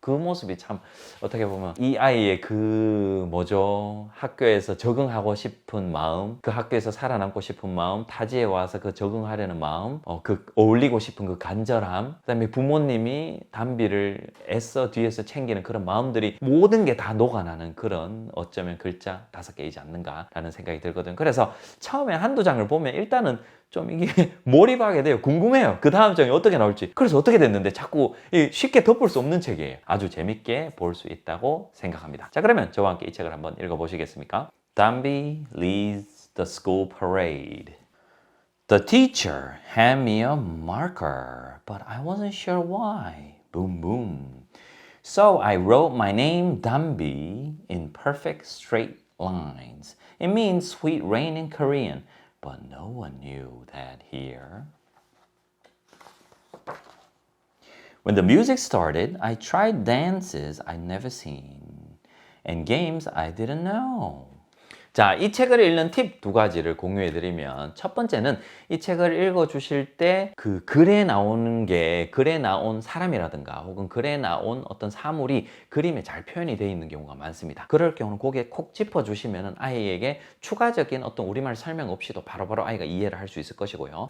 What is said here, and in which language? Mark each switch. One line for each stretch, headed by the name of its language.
Korean: 그 모습이 참 어떻게 보면 이 아이의 그 학교에서 적응하고 싶은 마음, 그 학교에서 살아남고 싶은 마음, 타지에 와서 그 적응하려는 마음, 그 어울리고 싶은 그 간절함, 그다음에 부모님이 담비를 애써 뒤에서 챙기는 그런 마음들이 모든 게 다 녹아나는 그런, 어쩌면 글자 5개이지 않는가라는 생각이 들거든요. 그래서 처음에 한두 장을 보면 일단은 좀 이게 몰입하게 돼요. 궁금해요. 그 다음 장이 어떻게 나올지. 그래서 어떻게 됐는데 자꾸 쉽게 덮을 수 없는 책이에요. 아주 재밌게 볼 수 있다고 생각합니다. 자, 그러면 저와 함께 이 책을 한번 읽어보시겠습니까?
English: Danby leads the school parade. The teacher handed me a marker, but I wasn't sure why. Boom, boom. So I wrote my name Danby in perfect straight lines. It means sweet rain in Korean. But no one knew that here. When the music started, I tried dances I'd never seen and games I didn't know.
Korean: 자, 이 책을 읽는 팁 2가지를 공유해 드리면, 첫 번째는 이 책을 읽어 주실 때 그 글에 나온 사람이라든가 혹은 글에 나온 어떤 사물이 그림에 잘 표현이 되어 있는 경우가 많습니다. 그럴 경우는 고개 콕 짚어 주시면 아이에게 추가적인 어떤 우리말 설명 없이도 바로바로 아이가 이해를 할 수 있을 것이고요.